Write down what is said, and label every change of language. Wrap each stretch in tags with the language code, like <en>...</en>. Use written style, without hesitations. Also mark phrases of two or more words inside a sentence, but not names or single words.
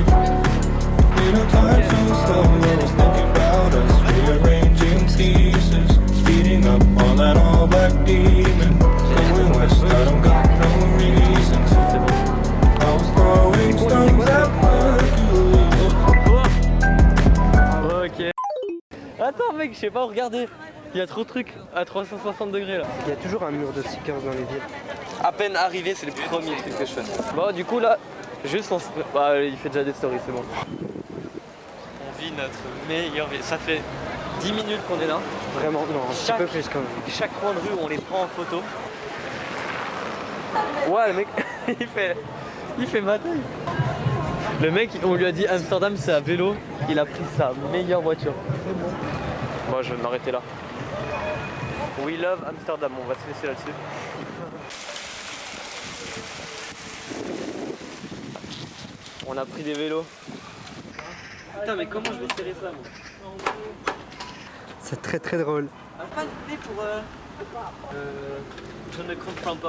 <en>In a time so slow, I was thinking about us rearranging pieces, speeding up on that all-black demon. Going west, I don't got no reasons. I was throwing stones at Hercules. Ok.</en> <fr>Attends mec, je sais pas, regardez. Il y a trop de trucs à 360 degrés là. Il y a toujours un mur de stickers dans les villes. À peine arrivé, c'est le premier truc que je fais. Bon, du coup là, juste on se... Bah, il fait déjà des stories, c'est bon. On vit notre meilleure vie. Ça fait 10 minutes qu'on est là. Vraiment, non, un petit peu plus quand même. Chaque coin de rue, on les prend en photo. Ouais, le mec, il fait ma taille. Le mec, on lui a dit Amsterdam, c'est à vélo. Il a pris sa meilleure voiture. Moi, je vais m'arrêter là.</fr> <en>We love Amsterdam,</en> <fr>on va se laisser là-dessus. On a pris des vélos. Putain, mais comment je vais serrer ça, moi? C'est très très drôle. On n'a pas de clé pour... Je ne comprends pas.</fr>